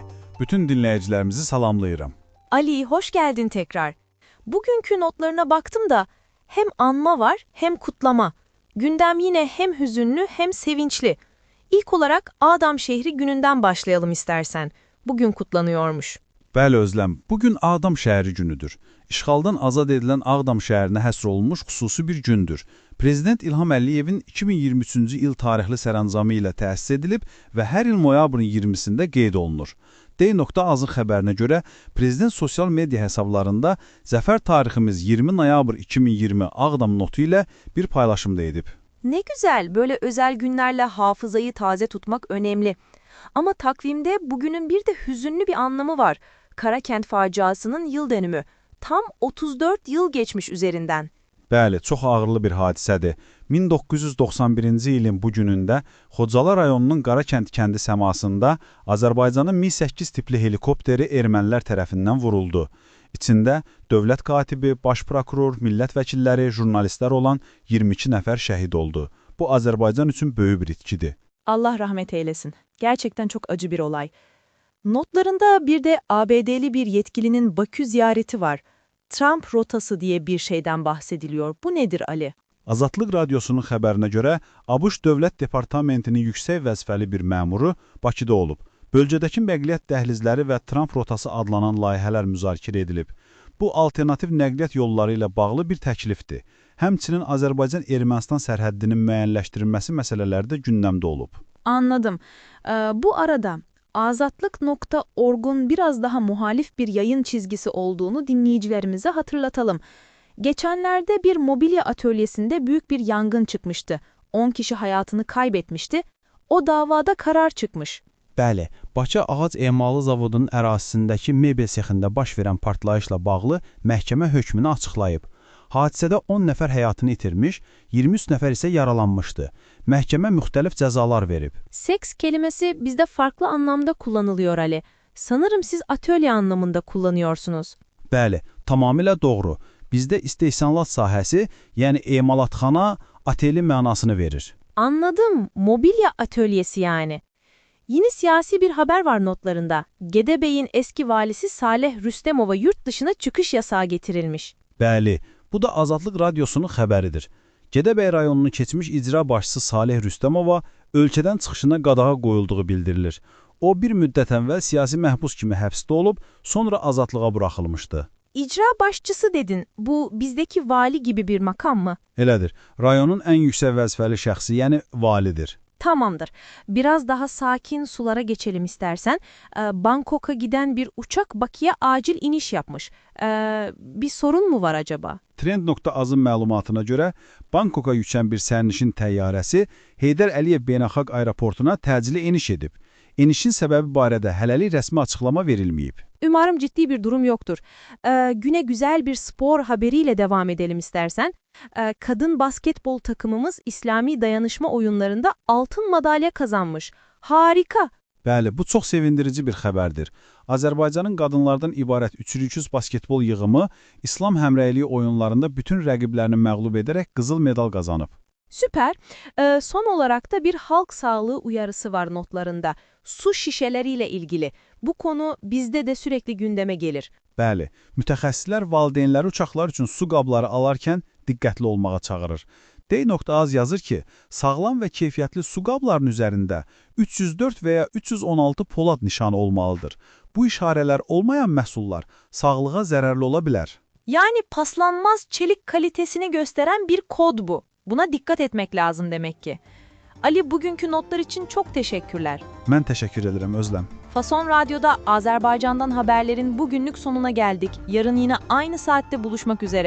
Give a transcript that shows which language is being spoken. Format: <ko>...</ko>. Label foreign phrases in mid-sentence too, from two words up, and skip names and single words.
<tr>Bütün dinleyicilerimizi salamlayıram. Ali, hoş geldin tekrar. Bugünkü notlarına baktım da hem anma var hem kutlama. Gündem yine hem hüzünlü hem sevinçli. İlk olarak Ağdam şehri gününden başlayalım istersen. Bugün kutlanıyormuş.</tr> <az>Bəli Özlem, bugün Ağdam şəhəri günüdür. İşğaldan azad edilən Ağdam şəhərinə həsr olunmuş xüsusi bir gündür. Prezident İlham Əliyevin 2023-cü il tarixli sərəncamı ilə təsis edilib və hər il noyabrın 20-sində qeyd olunur. D.Az-ın xəbərinə görə Prezident sosial media hesablarında Zəfər tariximiz 20 noyabr 2020 Ağdam notu ilə bir paylaşımda edib.</az> <tr>Ne güzel, böyle özel günlerle hafızayı taze tutmak önemli. Ama takvimde bugünün bir de hüzünlü bir anlamı var. Karakent faciasının yıl dönümü. Tam 34 yıl geçmiş üzerinden.</tr> <az>Bəli, çox ağırlı bir hadisədir. 1991-ci ilin bu günündə Xocalı rayonunun Qarakənd kəndi səmasında Azərbaycanın Mi-8 tipli helikopteri ermənilər tərəfindən vuruldu. İçində dövlət katibi, baş prokuror, millət vəkilləri, jurnalistlər olan 22 nəfər şəhid oldu. Bu Azərbaycan üçün böyük bir itkidir.</az> <tr>Allah rahmet eylesin. Gerçekten çok acı bir olay. Notlarında bir de ABD'li bir yetkilinin Bakü ziyareti var. Trump rotası diye bir şeyden bahsediliyor. Bu nedir Ali?</tr> <az>Azadlıq Radyosunun xəbərinə görə ABŞ Dövlət Departamentinin yüksək vəzifəli bir məmuru Bakıda olub. Bölgədəki nəqliyyat dəhlizləri və Trump rotası adlanan layihələr müzakirə edilib. Bu, alternativ nəqliyyat yolları ilə bağlı bir təklifdir. Həmçinin Azərbaycan-Ermənistan sərhəddinin müəyyənləşdirilməsi məsələləri də gündəmdə olub.</az> <tr>Anladım. Bu arada Azatlık.org'un biraz daha muhalif bir yayın çizgisi olduğunu dinleyicilerimize hatırlatalım. Geçenlerde bir mobilya atölyesinde büyük bir yangın çıkmıştı. 10 kişi hayatını kaybetmişti. O davada karar çıkmış.</tr> <az>Bəli, Bakı Ağac Emalı Zavodunun ərazisindəki mebel sexində baş verən partlayışla bağlı məhkəmə hökmünü açıqlayıb. Hadisədə 10 nəfər həyatını itirmiş, 23 nəfər isə yaralanmışdı. Məhkəmə müxtəlif cəzalar verib.</az> <tr>Seks kelimesi bizde farklı anlamda kullanılıyor Ali. Sanırım siz atölye anlamında kullanıyorsunuz.</tr> <az>Bəli, tamamilə doğru. Bizdə istehsalat sahəsi, yəni emalatxana, ateli mənasını verir.</az> <tr>Anladım. Mobilya atölyesi yani. Yine siyasi bir haber var notlarında. Gedebey'in eski valisi Saleh Rüstemova yurt dışına çıkış yasağı getirilmiş.</tr> <az>Bəli, bu da Azadlıq Radyosunun xəbəridir. Gedəbəy rayonunun keçmiş icra başçısı Saleh Rüstemova ölkədən çıxışına qadağa qoyulduğu bildirilir. O bir müddət əvvəl siyasi məhbus kimi həbsdə olub, sonra azadlığa buraxılmışdı.</az> <tr>İcra başçısı dedin. Bu bizdeki vali gibi bir makam mı?</tr> <az>Elədir, rayonun ən yüksək vəzifəli şəxsi, yəni validir.</az> <tr>Tamamdır. Biraz daha sakin sulara geçelim istersen. Bangkok'a giden bir uçak Bakı'ya acil iniş yapmış. Bir sorun mu var acaba?</tr> <az>Trend.azın məlumatına görə Bangkoka yüçən bir sərnişin təyyarəsi Heydər Əliyev Beynəlxalq Aeroportuna təcili eniş edib. Enişin səbəbi barədə hələlik rəsmi açıqlama verilməyib.</az> <tr>Umarım ciddi bir durum yoktur. Güne güzel bir spor haberiyle devam edelim istersen. Kadın basketbol takımımız İslami dayanışma oyunlarında altın madalya kazanmış. Harika.</tr> <az>Bəli, bu çox sevindirici bir xəbərdir. Azərbaycanın qadınlardan ibarət 3x3 basketbol yığımı İslam həmrəyliyi oyunlarında bütün rəqiblərini məğlub edərək qızıl medal qazanıb.</az> <tr>Süper. Son olarak da bir halk sağlığı uyarısı var notlarında. Su şişeleriyle ilgili. Bu konu bizde de sürekli gündeme gelir. Bəli, mütəxəssislər valideynləri uşaqlar üçün su qabları alarkən diqqətli olmağa çağırır. D.Az yazır ki, sağlam və keyfiyyətli su qablarının üzərində 304 və ya 316 polad nişanı olmalıdır. Bu işarələr olmayan məhsullar sağlığa zərərli ola bilər. Yani paslanmaz çelik kalitesini gösteren bir kod bu. Buna dikkat etmek lazım demek ki. Ali, bugünkü notlar için çok teşekkürler.</tr> <az>Mən təşəkkür edirəm Özlem.</az> <tr>Fason Radyo'da Azerbaycan'dan haberlerin bugünlük sonuna geldik. Yarın yine aynı saatte buluşmak üzere.</tr>